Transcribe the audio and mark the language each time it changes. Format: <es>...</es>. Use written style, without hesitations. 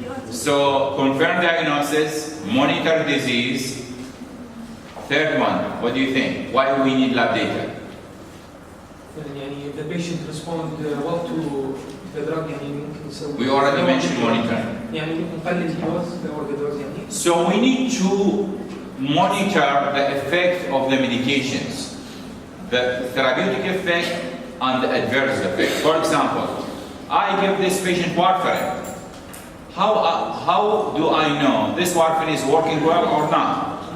<en>So confirm diagnosis, monitor disease. Third one, what do you think? Why do we need lab data? The patient respond well to the drug. We already mentioned monitoring.</en> <ar>يعني نقلل الدوز</ar> <en>or the dose</en> <ar>يعني.</ar> <en>So we need to monitor the effect of the medications, the therapeutic effect and the adverse effect. For example, I give this patient warfarin. How do I know this warfarin is working well or not?</en>